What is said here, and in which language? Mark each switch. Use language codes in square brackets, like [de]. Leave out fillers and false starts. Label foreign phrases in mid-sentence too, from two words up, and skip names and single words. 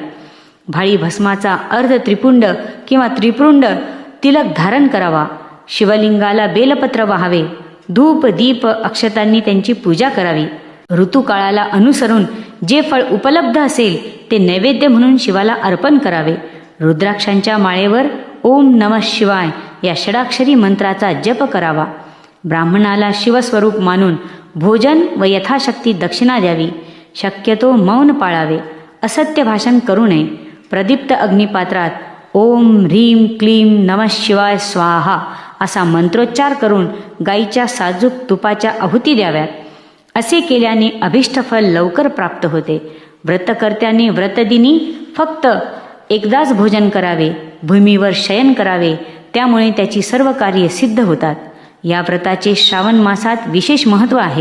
[mr] भाळी भस्माचा अर्ध त्रिपुंड किंवा त्रिपुंड तिलक धारण करावा. शिवलिंगाला बेलपत्र वाहावे. धूप दीप अक्षतांनी त्यांची पूजा करावी. ऋतुकाळाला अनुसरून जे फळ उपलब्ध असेल ते नैवेद्य म्हणून शिवाला अर्पण करावे. रुद्राक्षांच्या माळेवर [sa] ओम नमः शिवाय [mr] या षडाक्षरी मंत्राचा जप करावा. ब्राह्मणाला शिवस्वरूप मानून भोजन व यथाशक्ती दक्षिणा द्यावी. शक्यतो मौन पाळावे. असत्य भाषण करू नये. प्रदीप्त अग्निपात्रात [sa] ओम ह्रीं क्लीं नमः शिवाय स्वाहा [mr] असा मंत्रोच्चार करून गाईच्या साजूक तुपाच्या आहुती द्याव्यात. असे केल्याने अभिष्ट फल लवकर प्राप्त होते. व्रतकर्त्याने व्रतदिनी फक्त एकदाच भोजन करावे. भूमीवर शयन करावे. त्यामुळे त्याची सर्व कार्ये सिद्ध होतात. या व्रताचे श्रावण मासात विशेष महत्त्व आहे.